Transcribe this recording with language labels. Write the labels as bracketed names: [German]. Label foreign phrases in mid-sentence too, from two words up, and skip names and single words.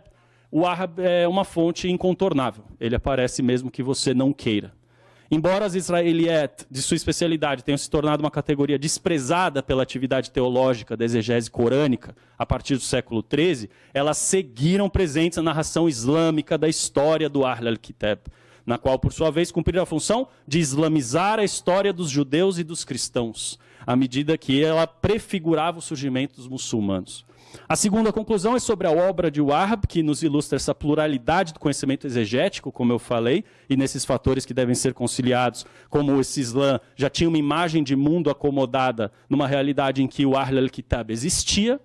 [Portuguese] O Wahhab é uma fonte incontornável. Ele aparece mesmo que você não queira. Embora as Israeliet, de sua especialidade, tenham se tornado uma categoria desprezada pela atividade teológica da exegese corânica a partir do século XIII, elas seguiram presentes na narração islâmica da história do [Arabic] أهل الكتاب, [Portuguese] na qual, por sua vez, cumpriram a função de islamizar a história dos judeus e dos cristãos, à medida que ela prefigurava o surgimento dos muçulmanos. A segunda conclusão é sobre a obra de Wahhab, que nos ilustra essa pluralidade do conhecimento exegético, como eu falei, e nesses fatores que devem ser conciliados, como esse Islã já tinha uma imagem de mundo acomodada numa realidade em que o [Arabic] أهل الكتاب [Portuguese] existia.